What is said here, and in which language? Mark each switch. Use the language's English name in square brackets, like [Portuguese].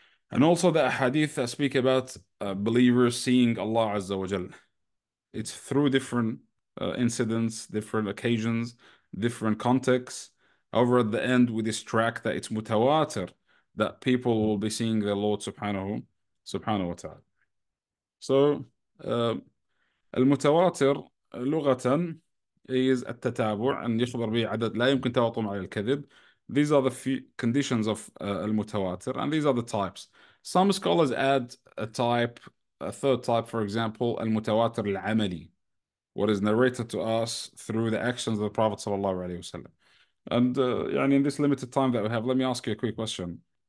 [English] And also the hadith that speak about believers seeing Allah Azza wa Jal. It's through different incidents, different occasions, different contexts. However, at the end, we distract that it's mutawatir, that people will be seeing the Lord subhanahu wa ta'ala. [Arabic] So, المتواتر لغة is التتابع أن يخبر به عدد لا يمكن تواطؤهم على الكذب. [English] These are the few conditions of المتواتر, and these are the types. Some scholars add a type, a third type, for example, المتواتر العملي, what is narrated to us through the actions of the Prophet sallallahu alaihi wasallam. And يعني in this limited time that we have, let me ask you a quick question.